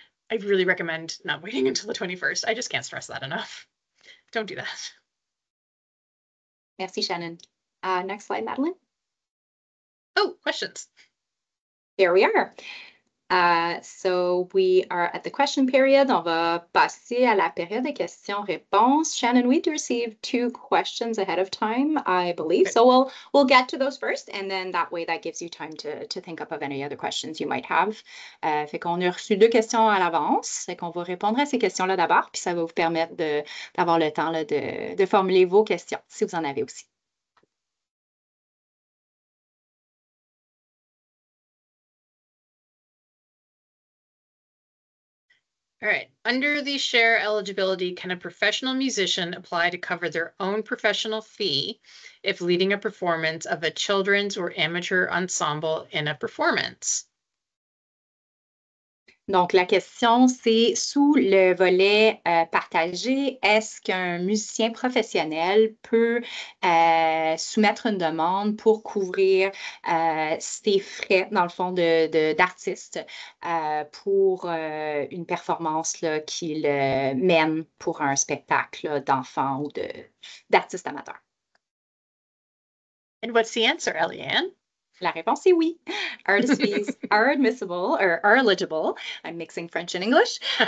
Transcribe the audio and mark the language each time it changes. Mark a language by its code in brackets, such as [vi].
[en] I really recommend not waiting until the 21st. I just can't stress that enough. Don't do that. Merci, Shannon. Next slide, Madeline. Oh, questions. Here we are. So we are at the question period. [fr] On va passer à la période de questions-réponses. [en] Shannon, we received 2 questions ahead of time, I believe. Okay. So we'll get to those first, and then that way that gives you time to think up of any other questions you might have. [fr] Fait qu'on a reçu 2 questions à l'avance. Fait qu'on va répondre à ces questions-là d'abord, puis ça va vous permettre d'avoir le temps là, de formuler vos questions, si vous en avez aussi. [en] All right. Under the share eligibility, can a professional musician apply to cover their own professional fee if leading a performance of a children's or amateur ensemble in a performance? [fr] Donc, la question, c'est sous le volet partagé, est-ce qu'un musicien professionnel peut soumettre une demande pour couvrir ses frais, dans le fond, d'artiste pour une performance qu'il mène pour un spectacle d'enfants ou d'artistes amateurs? [en] And what's the answer, Eliane? [fr] La réponse est oui. [en] Artist fees are admissible or are eligible. I'm mixing French and English.